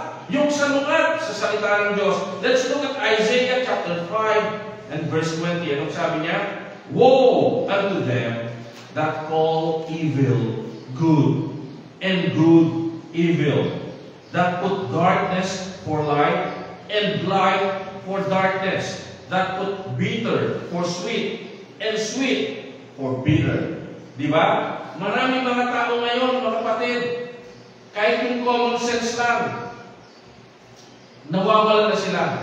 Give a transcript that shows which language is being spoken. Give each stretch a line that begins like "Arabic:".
Filipino: Yung salungat sa salita ng Diyos.
English: Let's look at Isaiah chapter 5 and verse 20.
Filipino: Anong sabi niya?
English: Woe unto them that call evil good, and good evil, that put darkness for light, and light for darkness, that put bitter for sweet, and sweet for bitter.
Filipino: Di ba? Maraming mga tao ngayon, mga kapatid, kahit yung common sense lang, nawawala na sila.